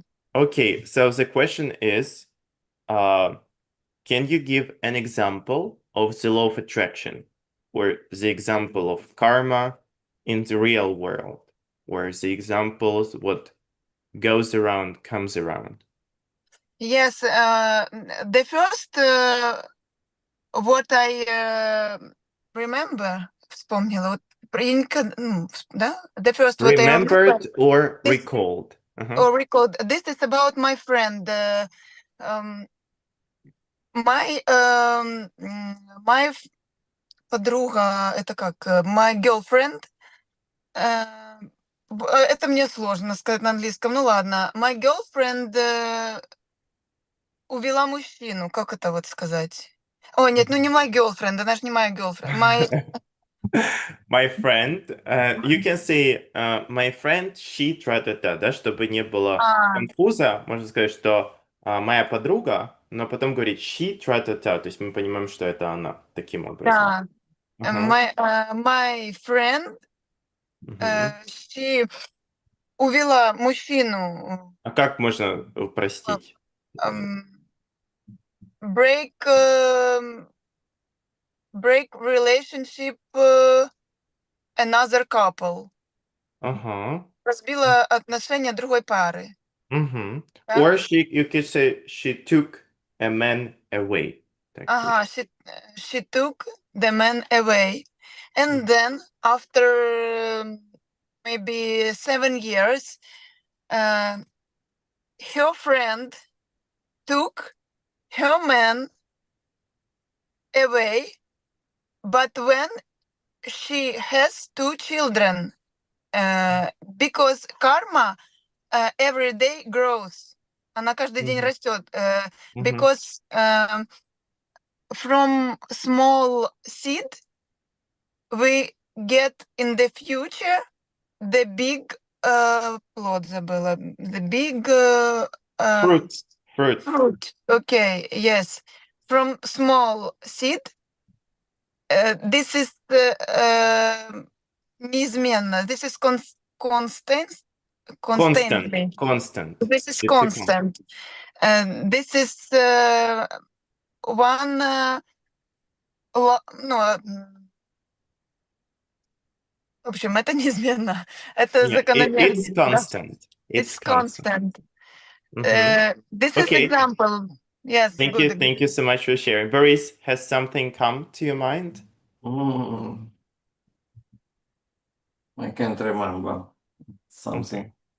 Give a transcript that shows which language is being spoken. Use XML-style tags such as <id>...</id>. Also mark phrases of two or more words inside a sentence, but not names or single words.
<en>Okay, so the question is, can you give an example of the law of attraction or the example of karma in the real world, where the examples what goes around comes around? Yes, the first what I remember,</en> <ru>вспомнила, вот, да?</ru> <en>The first what I remember Remembered or this, recalled? or recalled, this is about my friend.</en> <ru>My подруга, это как,</ru> <en>my girlfriend,</en> <ru>это мне сложно сказать на английском, ну ладно.</ru> <en>My girlfriend</en> <ru>увела мужчину, как это вот сказать? О, нет, ну не</ru> <en>my girlfriend,</en> <ru>она же не</ru> <en>my girlfriend. My friend, you can say my friend, she,</en> <ru>тра-та-та, да, чтобы не было конфуза, можно сказать, что моя подруга, но потом говорить she, тра-та-та, то есть мы понимаем, что это она, таким образом. Да, Ага.</ru> <en>my friend, Мгм.</en> <ru>she увела мужчину, А как можно упростить?</ru> <en>break relationship another couple.</en> <ru>Ага. Разбила отношения другой пары. Мгм. Да?</ru> <en>Or you could say she took a man away.</en> <ru>Так Ага, тоже.</ru> <en>she took the man away. And then after maybe 7 years, her friend took her man away, but when she has 2 children, because karma every day grows.</en> <ru>Она каждый день Мгм. растет. Мгм.</ru> <en>Because from small seed we get in the future the big</en> <ru>плод забыла.</ru> <en>The big Fruit. fruit. Okay, yes. From small seed, this is неизменно. This is constantly. Constant. This is It's a constant. This is one</en> <ru>ну, в общем, это неизменно. Это</ru> <en>Yeah, it's</en> <ru>закономерность. Да.</ru> <en>constant. It's It's constant. constant. This is Okay. example. Yes, Thank good. you. Thank you so much for sharing. Boris, has something come to your mind? I can't remember something</en>